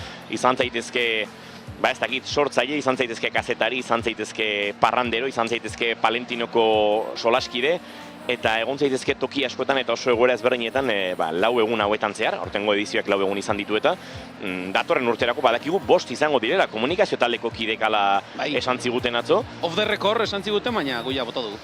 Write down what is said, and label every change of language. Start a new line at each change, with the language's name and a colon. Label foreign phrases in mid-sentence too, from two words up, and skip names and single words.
Basque: Izan zaitezke, ez dakit, sortzaile, izan zaitezke kazetari, izan zaitezke parrandero, izan zaitezke Palentinoko solaskide, eta egon zaitezke toki askotan eta oso egoera ezberdinetan 4 egun hauetan zehar, aurtengo edizioak 4 egun izan ditu eta datorren urterako badakigu 5 izango direla, komunikazio taldeko kidekala esan ziguten atzo.
English: Off the record
Basque: esan ziguten, baina goia bota dugu.